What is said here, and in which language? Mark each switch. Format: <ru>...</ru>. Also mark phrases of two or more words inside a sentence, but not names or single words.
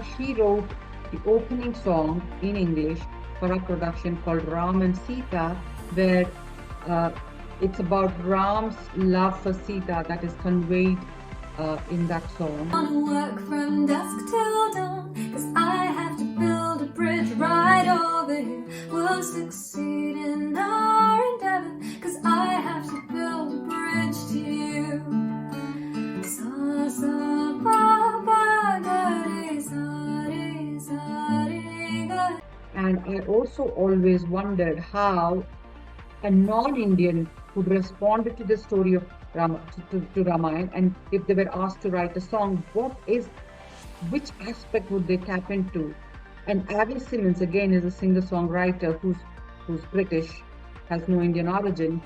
<en>She wrote the opening song in English for a production called Ram and Sita, where it's about Ram's love for Sita that is conveyed in that song. I work from dusk till dawn, 'cause I have to build a bridge right over here. We'll succeed in our endeavor, 'cause I have to build a bridge to you. Sa sa ba ba ga re sa re sa re ga. And I also always wondered how a non-Indian would respond to the story of to Ramayana, and if they were asked to write a song, which aspect would they tap into? And Avi Simmons again is a singer-songwriter who's British, has no Indian origin.</en>